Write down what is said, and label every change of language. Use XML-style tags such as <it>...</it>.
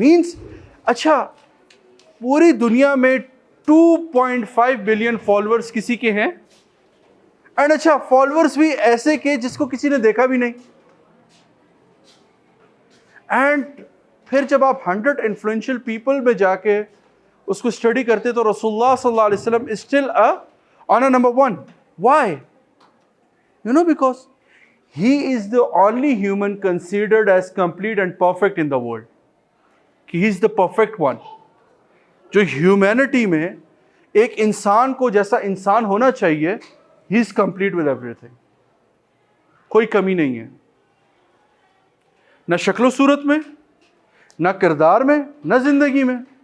<ur>Means اچھا پوری دنیا میں 2.5 بلین فالوورز کسی کے ہیں, اینڈ اچھا فالوورز بھی ایسے کہ جس کو کسی نے دیکھا بھی نہیں. اینڈ پھر جب آپ 100 انفلوئنشل پیپل میں جا کے اس کو اسٹڈی کرتے تو رسول اللہ صلی اللہ علیہ وسلم</ur> <en>is still honor number 1. Why? You know, because he is the only human considered as complete and perfect in the world. He is the perfect one.</en> <ur>جو humanity میں ایک انسان کو جیسا انسان ہونا چاہیے,</ur> <en>he is complete with everything.</en> <ur>کوئی کمی نہیں ہے, نہ شکل و صورت میں, نہ کردار میں, نہ زندگی میں.</ur>